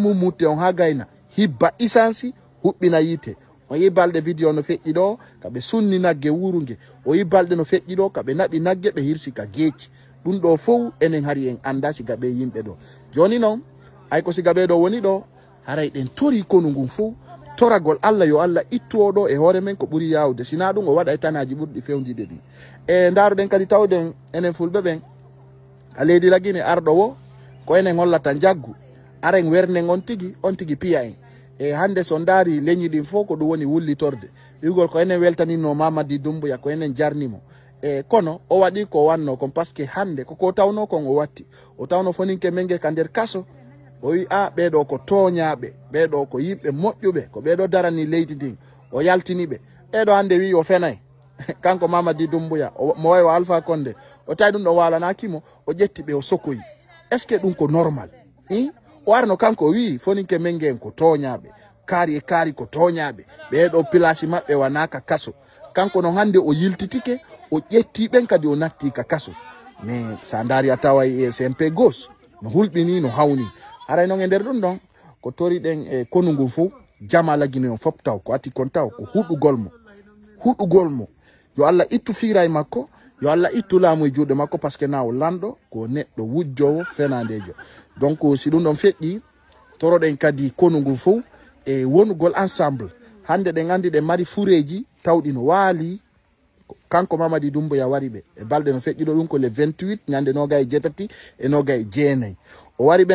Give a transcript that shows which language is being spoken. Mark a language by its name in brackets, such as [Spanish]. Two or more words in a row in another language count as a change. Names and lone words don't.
[Fula] mummutte on ha gayna hibba isansi huɓɓina yite o yi balɗe vidéo no feƴƴi ɗo kaɓe sunni nagge wuruge o yi balɗe no feƴƴi ɗo kaɓe naɓi nagge ɓe hirsi ka geeci ɗum ɗo fof enen hari en anda siga ɓe yimɓe ɗo joni noon ay ko siga ɓe ɗo woni ɗo haray ɗen tori konu ngun fof toragol Allah yo Allah ittu oɗo e hoore men ko ɓuri yawde sina ɗum o waɗa e tanaji ɓurɗi fewdide ɗi e daruɗen kadi tawɗen enen fulɓe ɓen ka leydi Guinée arɗo wo ko enen hollata jaggu aren wernen on tigi piya en e hande so daari leñi ɗin fof ko ɗum woni wullitorde wigol ko enen weltanino Mamadi Doumbouya ko enen jarnimo e kono o waɗi ko wanno kon [French] par ce que [Fula] hande koko tawno kon o watti o tawno foninke menge ka nder kaso o wi a ɓeɗo ko toñaɓe ɓeɗo ko yimɓe moƴƴuɓe ko ɓeɗo darani leydi ndin o yaltiniɓe ɓeɗo hande wi o fenay kanko Mamadi Doumbouya mo way o Alpha Condé o tawi ɗum ɗo walanakimo o ƴetti ɓe o sokoyi [French] est ce que [Fula] ɗum ko normal o arno kanko wi foninke menge en ko toñaɓe kaari ko toñaɓe ɓeɗo place maɓɓe wanaka kaso kanko no hande o yiltitike o ƴetti ɓen kadi o natti ka kaso mais sa daari a taway e SMP gauche no hulɓini no hawni haray noon e nder ɗum ɗon ko toriɗen e konu ngun fof Jamala Guinée on fop taw ko ati kon taw ko huɗugol mo yo Allah ittu fiira e makko yo Allah ittu laamu e juuɗe makko [French] par ce que [Fula] na o lanɗo ko neɗɗo wujjowo fenandejo donc si ɗum ɗon feƴƴi toroɗen kadi konu ngun fof e wonugol ensemble hande ɗen andi ɗe mari fureji tawɗi no waali kanko Mamadi Doumbouya wari ɓe e balɗe no feƴƴiɗo ɗum ko le 28 ñande 27 e 29 o wari ɓen